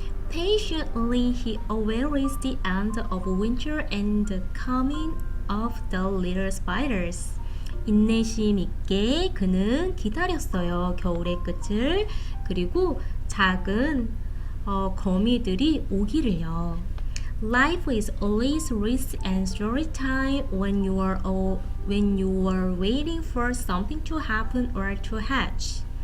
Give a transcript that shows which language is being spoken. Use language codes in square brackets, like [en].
[en] Patiently he awaits the end of winter and the coming of the little spiders. [ko] 인내심 있게 그는 기다렸어요. 겨울의 끝을. 그리고 작은 거미들이 오기를요. [en] Life is always rich and story time when you are waiting for something to happen or to hatch.